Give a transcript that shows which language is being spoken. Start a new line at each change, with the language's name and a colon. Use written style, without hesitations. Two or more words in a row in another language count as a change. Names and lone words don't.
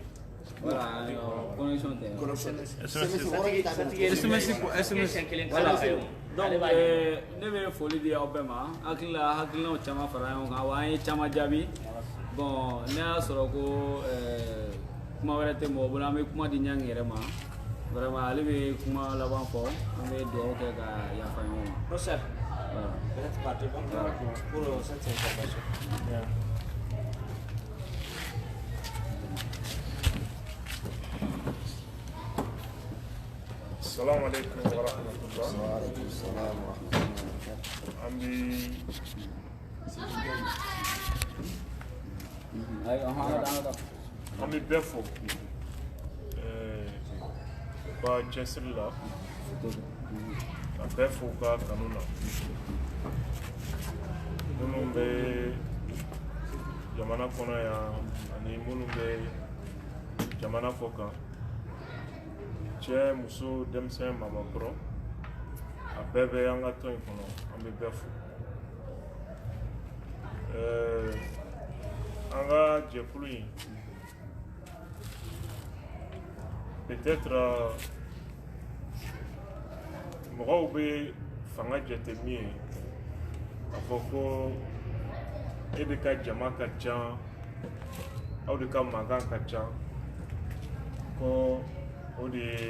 Bambara: voilà connexion tɛ voilà donc ne bɛ foli di aw bɛɛ ma hakilinaw caman fara ɲɔgɔn kan wa an ye caman jaabi bon ne y'a sɔrɔ ko kuma wɛrɛ tɛ mɔgɔ bolo an bɛ kuma di ɲangi yɛrɛ ma vraiment ale bɛ kuma laban fɔ an bɛ dugawu kɛ ka yafa ɲɔgɔn ma.
French: Prochaine. Peut-être parti pour cette information.
Arabic: السلام عليكم ورحمة الله. وعليكم السلام ورحمة الله.
Bambara: An bɛ bɛɛ fo ka cɛsiri la ka bɛɛ fo ka kanu na minnu bɛ jamana kɔnɔ yan ani minnu bɛ jamana kɔ kan cɛ muso denmisɛn mamakɔrɔ a bɛɛ bɛ an ka tɔn in kɔnɔ an bɛ bɛɛ fo an ka jɛkulu in peut-être mɔgɔw bɛ fanga jate min ye a fɔ ko e de ka jama ka ca aw de ka mankan ka ca ko o de